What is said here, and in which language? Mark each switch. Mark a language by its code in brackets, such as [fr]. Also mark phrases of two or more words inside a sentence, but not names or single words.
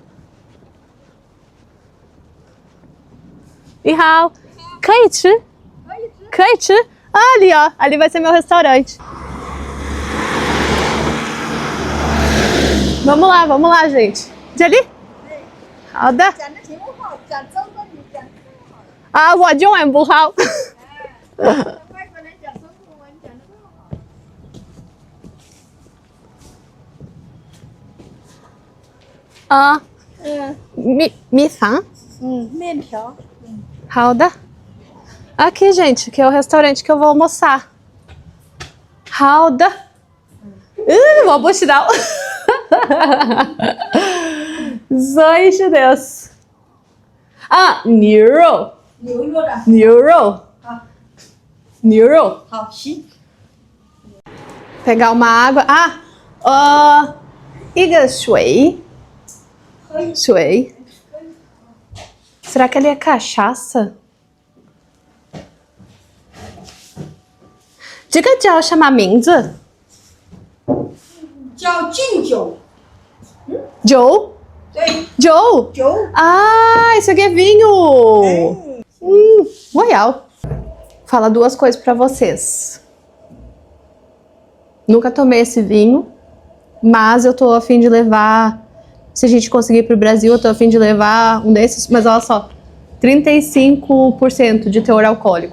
[pt] E hao, Kate? Kate? Ah, ali ó, ali vai ser meu restaurante. Vamos lá, gente. De ali? Alda? [zh] Ah, 我中文不好。啊，米饭？面条。 [pt] 好的。Aqui, gente, que é o restaurante que eu vou almoçar. [zh] 好的。我不知道。所以是的。啊，牛肉。牛肉的。牛肉。好。牛肉。好，行。 [pt] Pegar uma água. [zh] Ah, 一个水。 [pt] 水。Será que ali é cachaça? [zh] 这个叫什么名字？叫敬酒。酒？对。 Joe? Joe. [pt] Ah, isso aqui é vinho! Royal. Fala duas coisas pra vocês. Nunca tomei esse vinho, mas eu tô a fim de levar, se a gente conseguir ir pro Brasil, eu tô a fim de levar um desses, mas olha só, 35% de teor alcoólico.